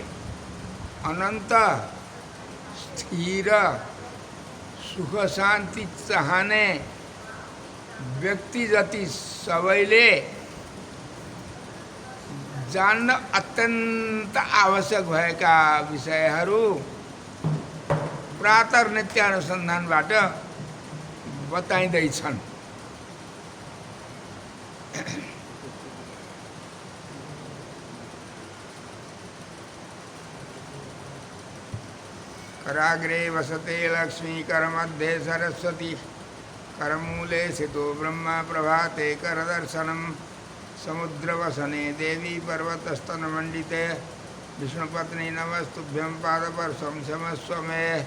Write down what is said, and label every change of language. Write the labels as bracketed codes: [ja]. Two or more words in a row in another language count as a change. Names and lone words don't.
[ne] अनन्त स्थिर सुख शान्ति चाहने व्यक्ति जति सबैले जान्न अत्यन्त आवश्यक भएका विषयहरू प्रातः नित्यानुसन्धानबाट बताइँदैछन्। [sa] कराग्रे वसते लक्ष्मी करमध्ये सरस्वती करमूले स्थितो ब्रह्मा प्रभाते करदर्शनम समुद्रवसने देवी पर्वतस्तनमण्डिते विष्णुपत्नी नमस्तुभ्यं पादपर्शं क्षमस्व मे।